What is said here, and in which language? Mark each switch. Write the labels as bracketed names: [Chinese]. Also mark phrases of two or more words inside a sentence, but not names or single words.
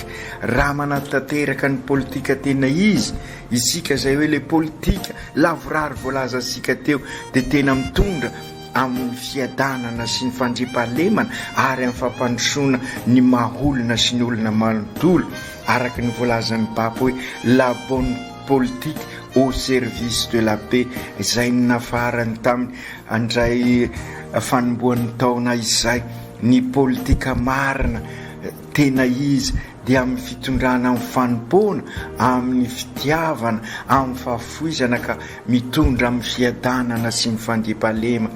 [Malagasy] Raha manatanteraka ny politika tena izy isika zay hoe le politika lavorary voalaza asika teo dia tena mitondra amin'ny fiadanana sy ny fandriampahalemana ary amin'ny fampandrosoana ny maholona sy ny olona manontolo, araka ny voalazan'ny Papa hoe [French] la bonne politique au service de la paix. [Malagasy] Izay nafarany tamin'ny andray fanombohan'ny taona izay. Ny politika marina tena izy dia amin'ny fitondrana amin'ny fanompona, amin'ny fitiavana, amin'ny fahafoizana, ka mitondra amin'ny fiadanana sy ny fandriampahalema.